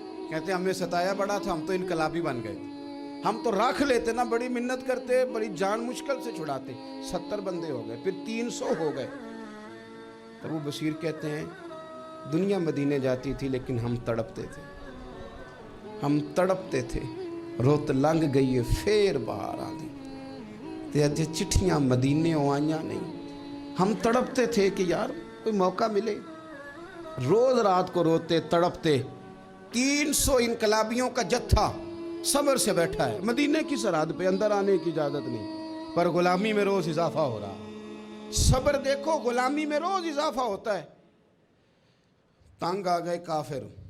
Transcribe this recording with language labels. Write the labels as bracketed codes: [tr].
[ur] کہتے ہیں ہمیں ستایا بڑا تھا, ہم تو انقلابی بن گئے تھے, ہم تو رکھ لیتے نا, بڑی منت کرتے, بڑی جان مشکل سے چھڑاتے. 70 بندے ہو گئے, پھر 300 ہو گئے. ابو بصیر کہتے ہیں دنیا مدینے جاتی تھی لیکن ہم تڑپتے تھے, ہم تڑپتے تھے. [pa] روت لنگ گئی ہے پھر باہر آندی, تے اج چٹھیاں مدینے آئیاں نہیں. [ur] ہم تڑپتے تھے کہ یار کوئی موقع ملے. روز رات کو روتے تڑپتے. 300 انقلابیوں کا جتھا صبر سے بیٹھا ہے مدینے کی سرحد پہ, اندر آنے کی اجازت نہیں, پر غلامی میں روز اضافہ ہو رہا. صبر دیکھو, غلامی میں روز اضافہ ہوتا ہے. تنگ آ گئے کافر.